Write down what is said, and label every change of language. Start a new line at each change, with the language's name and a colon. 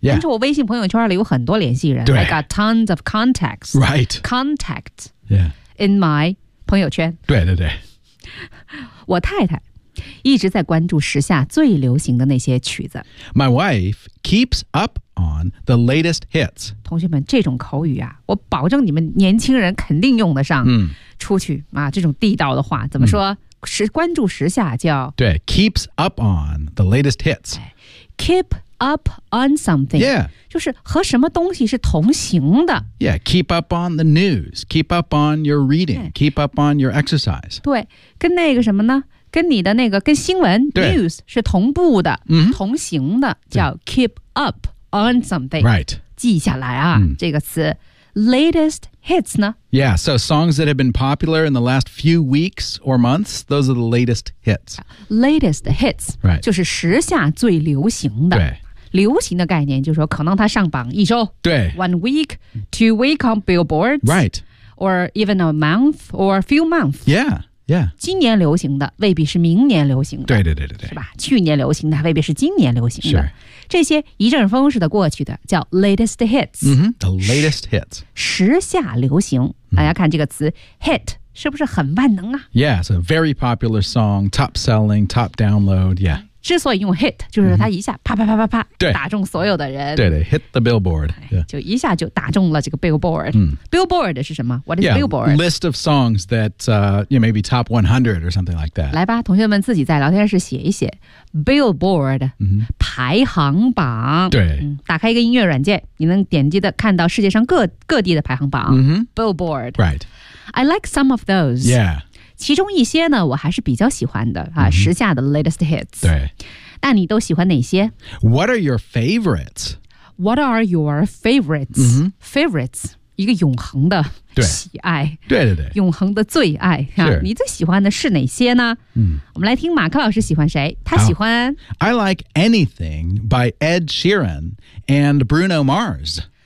Chinese: 但是我微信朋友圈里有很多联系人。对
English: I got tons of contacts. Right. Contact. Yeah. In my
Chinese: 朋友圈。对。我太太。一直在关注时下最流行的那些曲子。
English: My wife keeps up on the latest hits.
Chinese: 同学们，这种口语啊，我保证你们年轻人肯定用得上。出去啊，这种地道的话，怎么说？是关注时下叫？
English: 对 ，keeps up on the latest hits. Keep up on something. Yeah.
Chinese: 就是和什么东西是同行的。
English: Yeah, keep up on the news. Keep up on your reading. Keep up on your exercise.
Chinese: 对，跟那个什么呢？跟你的那个跟新闻 news 是同步的、同行的叫
English: keep up on something、 right.
Chinese: 记下来啊、这个词
English: latest hits
Chinese: 呢
English: yeah so songs that have been popular in the last few weeks or months those are the latest hits latest hits、 right.
Chinese: 就是时下最流行的对流行的概念就是说可能它上榜一周对
English: one week two week on billboards right or even a month or a few months yeahYeah.
Chinese: 今年流行的未必是明年流行的。对。是吧去年流行的未必是今年流行的。
English: Sure.
Chinese: 这些一阵风似的过去的叫
English: latest hits.、 The latest hits.
Chinese: 时下流行。大家看这个词 hit 是不是很万能啊
English: Yeah, it's a very popular song, top selling, top download, yeah.
Chinese: 之所以用 hit, 就是说它一下啪啪啪啪啪打中所有的人。
English: 对 hit the billboard.、Yeah.
Chinese: 就一下就打中了这个 billboard.、Billboard 是什么 ?
English: What is yeah, billboard? List of songs that、maybe top 100 or something like that.
Chinese: 来吧同学们自己在聊天室写一写。 Billboard,、排行榜。对、打开一个音乐软件你能点击的看到世界上 各地的排行榜。
English: Billboard. Right. I like some of those. Yeah.
Chinese: 其中一些呢我还是比较喜欢的、时下的
English: latest hits
Chinese: 对那你都喜欢哪些
English: What are your favorites? What are your favorites? Favorites
Chinese: 一个永恒的喜爱，对对对，永恒的最爱、啊、你最喜欢的是哪些呢？嗯，我们来听马克老师喜欢谁，他喜欢
English: I like anything by Ed Sheeran and Bruno Mars。